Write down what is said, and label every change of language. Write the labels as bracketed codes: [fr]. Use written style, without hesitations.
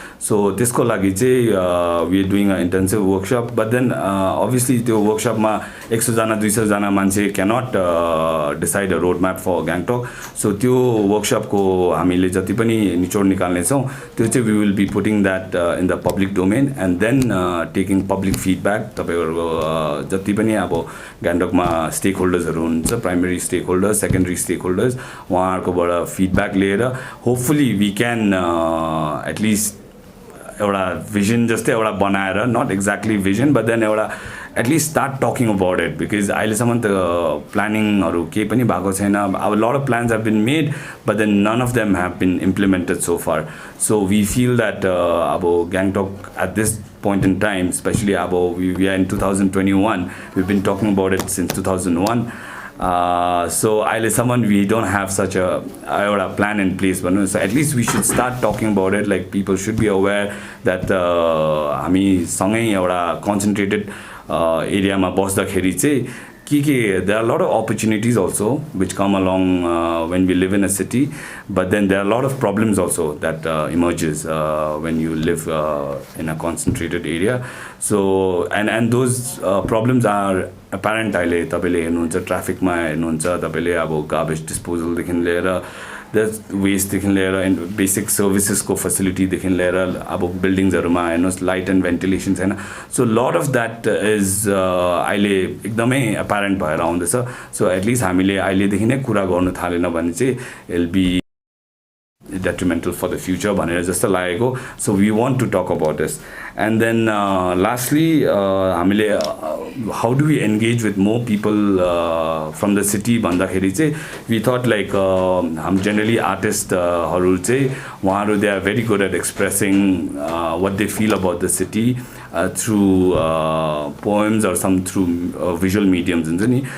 [en] So त्यसको लागि चाहिँ we are doing an intensive workshop, but then obviously त्यो वर्कसपमा 100 जना 200 जना मान्छे cannot decide a road map for Gangtok. So त्यो वर्कसपको हामीले जति पनि निचोड निकाल्ने छौं त्यो चाहिँ we will be putting that in the public domain, and then taking public feedback. [ne] तपाईहरुको जति पनि अब ग्याङटकमा स्टेक होल्डर्सहरु हुनुहुन्छ, primary stake holders, secondary stake holders, उहाँहरुकोबाट feedback लिएर hopefully we can at least एउटा vision जस्तै एउटा बनाएर, not exactly vision but then एउटा at least start talking about it, because अहिलेसम्म त प्लानिङहरु केही पनि भएको छैन. [en] A lot of plans have been made but then none of them have been implemented so far. So we feel that अब Gangtok at this point in time, especially अब we are in 2021, we've been talking about it since 2001. So अहिलेसम्म we don't have such a plan in place, but so at least we should start talking about it. Like people should be aware that हामी सँगै एउटा concentrated एरियामा बस्दाखेरि चाहिँ के there are a lot of opportunities also which come along when we live in a city, but then there are a lot of problems also that emerges when you live in a concentrated area. So and those problems are apparent. [ne] अहिले तपाईले हेर्नुहुन्छ ट्राफिकमा हेर्नुहुन्छ तपाईले अब garbage disposal देखि लिएर West देखि लिएर बेसिक सर्भिसेसको फेसिलिटी देखि लिएर अब बिल्डिङ्सहरुमा हेर्नुस् लाइट एन्ड भेन्टिलेसन छैन. [en] So lot of that is अहिले एकदमै apparent भएर आउँदैछ. [ne] सो एटलिस्ट हामीले अहिलेदेखि नै कुरा गर्नु थालेन भने चाहिँ it be detrimental for the future भनेर जस्तो लागेको. [en] So we want to talk about this. And then lastly हामीले how do we engage with more people from the city भन्दाखेरि चाहिँ we thought like generally artists हरु चाहिँ उहाँहरु they are very good at expressing what they feel about the city through poems or some through visual mediums हुन्छ नि.